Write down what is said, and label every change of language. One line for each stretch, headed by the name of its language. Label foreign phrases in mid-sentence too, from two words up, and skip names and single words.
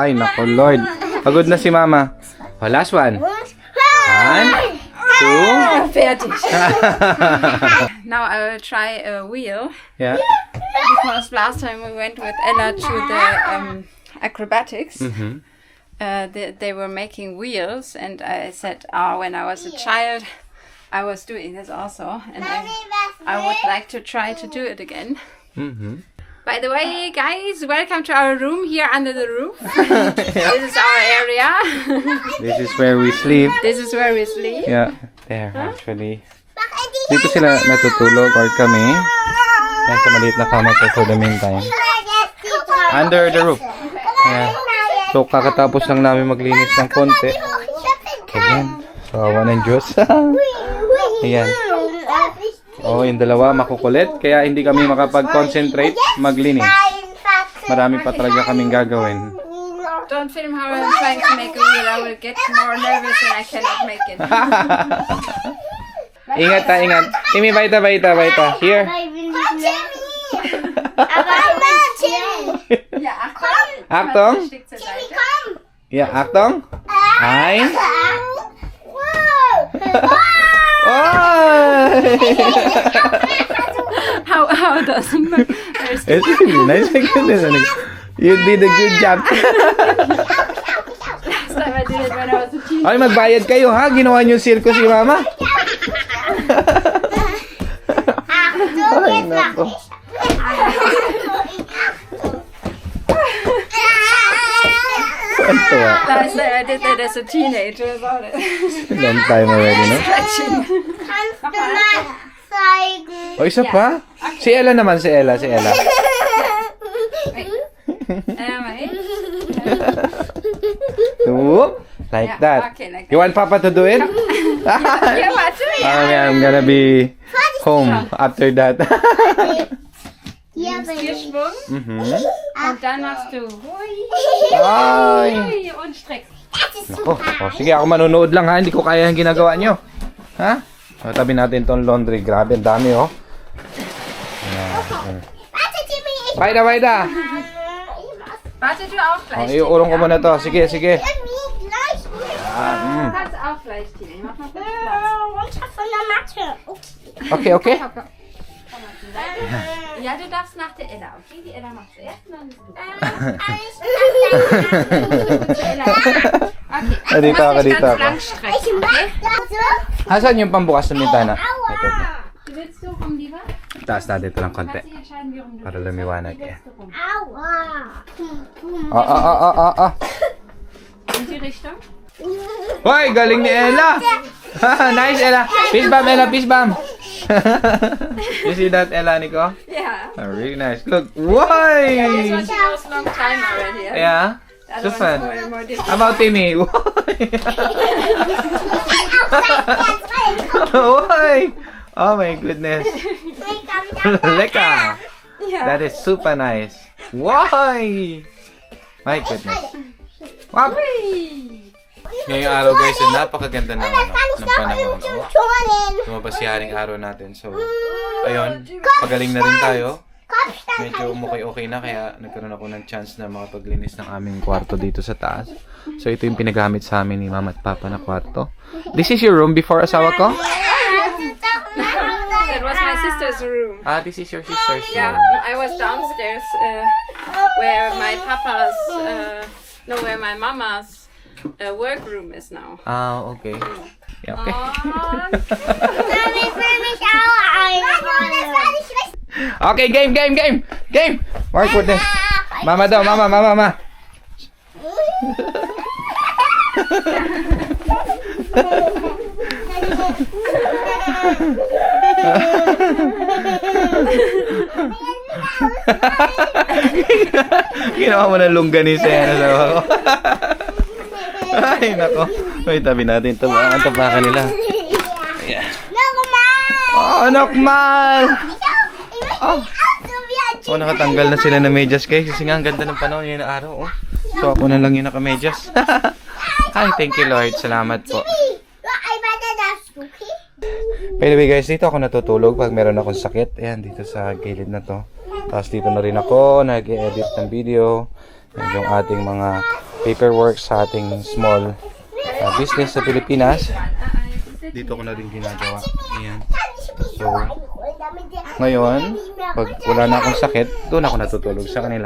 Filipino: Ay, nako, Lord. Pagod na si Mama.
English: Oh, last one. 1, 2. Fertig. Now I will try a wheel. Yeah. Because last time we went with Ella to the acrobatics. Mm-hmm. They were making wheels, and I said, "Oh, when I was a child, I was doing this also, and I would like to try to do it again." Mm-hmm. By the way, guys, welcome to our room here under the roof. This is our area. This is where we sleep. This is where we sleep. Yeah, there actually.
Filipino: Dito sila natutulog or kami. Yan sa maliit na kama ko
English: for the meantime. Under the roof.
Filipino: Yeah. So kakatapos lang namin maglinis ng konti. Ayan. So awa ng Diyos. Ayan. Oh, yung dalawa makukulit. Kaya hindi kami makapag-concentrate maglinis. Marami pa talaga kaming gagawin.
English: Don't film how I'm trying to make a wheel. I will get more nervous and I cannot make it.
Filipino: Ingat ha, ingat. Timmy, baita.
English: Here.
German: Ja, Achtung. Achtung. Stick zur Seite. Yeah, Achtung. Eins.
English: Oh! How does it look? It's really nice. You did a good job. Last time I did it when I was a teen.
Filipino: Ay, magbayad kayo ha. Ginawa niyo circus si Mama. Ay, nako.
English: Last time I did that as a teenager about it. Long time already, no? Stretching.
German: Kannst du mal zeigen?
Filipino: O, isa pa? Si Ella naman, si Ella.
English: Mate. Whoop. Like Yeah, that. okay, like You want Papa to do it? Yeah, what do you? I'm gonna be home after that.
German: Hier bin ich. Vierschwung. Mhm. Und dann machst du hui, Ay. hui und streckst. Das ist
Filipino: Nako.
German: super.
Filipino: O, sige, ako manonood lang ha. Hindi ko kaya yung ginagawa nyo. Ha? O, tabi natin tong laundry. Grabe, ang dami oh.
German: Warte, Timmy, ich Baida. Warte, du auch O, gleich.
Filipino: iurong ko muna to. Sige.
German: irgendwie gleich mit. Du kannst auch gleich, Tine. Mach mal kurz Platz. Runter von der Matte. Okay. Komm mal zur Seite. Ja, du darfst nach der Ella, okay? Die Ella macht zuerst und dann bist du. Ella. Okay,
Filipino: Dito ako,
German: du musst dich
Filipino: dito
German: ganz
Filipino: ako.
German: lang strecken, okay?
Filipino: Asan yung pambukas ng bintana? Ito.
German: Du willst so rum, lieber?
Filipino: Taas natin ito ng konti.
German: Kannst dich entscheiden, wie rum du
Filipino: Para
German: willst.
Filipino: lumiwanag
German: Wie
Filipino: eh.
German: willst du rum? Aua. In die Richtung?
Filipino: Hoy, galing ni Ella! Nice, Ella!
English: Peace bomb, Ella! Peace bomb! You see that, Ella, Nico? Yeah. Oh, really nice. Look! Why? This one she knows long time already. Yeah? The other Super. one is more difficult. How about Timmy? Why? Oh my goodness. Leka! Yeah. That is super nice. Why? My goodness. Wap!
Filipino: Ngayong araw guys, napakaganda ng, ng panahon. Lumabas si haring araw natin. So, ayun, pagaling na rin tayo. Medyo okay na kaya nagkaroon ako ng chance na makapaglinis ng aming kwarto dito sa taas. So, ito yung pinagamit sa amin ni Mama at Papa na kwarto.
English: This is your room before
Filipino: asawa ko?
English: That was my sister's room. Ah, this is your sister's Yeah, room. I was downstairs where my papa's, where my mama's work room is now. Ah, okay. Yeah, okay. Aww. Okay, game. Mark, put this.
Filipino: Mama daw, mama. Ginawa mo ng longganisa yan sa ako. Ay, nako. May tabi natin ito. Ang tapakan nila.
English: Yeah. Oh, nokmal!
Filipino: Oh, nakatanggal na sila ng medyas, guys. Kasi nga, ang ganda ng panahon yun na araw.
English: Oh.
Filipino: So, ako na lang yung naka-medyas. Ay,
English: thank you,
Filipino: Lord. Salamat po.
English: By the way,
Filipino: guys, dito ako natutulog pag meron akong sakit. Ayan, dito sa gilid na to. Tapos dito na rin ako nag-edit ng video. Yan yung ating mga paperwork sa ating
English: small business
Filipino: sa Pilipinas. Dito ko na rin ginagawa. Ayan. So, ngayon, pag wala na akong sakit, doon ako natutulog sa kanila.